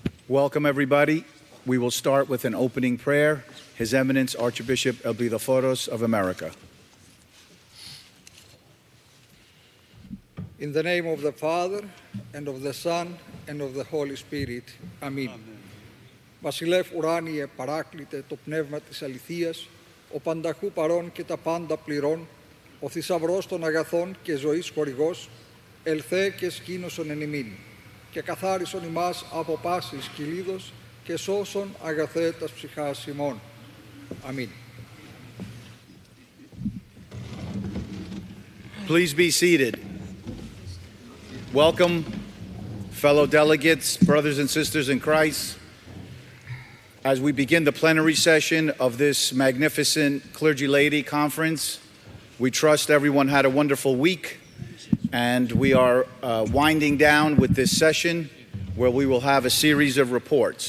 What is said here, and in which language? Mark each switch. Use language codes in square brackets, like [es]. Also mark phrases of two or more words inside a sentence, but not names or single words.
[en] Welcome, everybody. We will start with an opening prayer. His Eminence Archbishop Elbidaforos of America. In the name of the Father, and of the Son, and of the Holy Spirit. Amen. [el] Βασιλεύ ουράνιε παράκλητε το πνεύμα της αληθείας, ο πανταχού παρών και τα πάντα πληρών, ο θησαυρός των αγαθών και ζωής χορηγός, ελθέ και σκήνωσον εν ημίν, και καθάρισον ημάς από πάσης κυλίδος και σώσον αγαθέ τας ψυχάς ημών. Αμήν. [en] Please be seated. Welcome, fellow delegates, brothers and sisters in Christ. As we begin the plenary session of this magnificent Clergy-Laity conference, we trust everyone had a wonderful week, and we are winding down with this session where we will have a series of reports.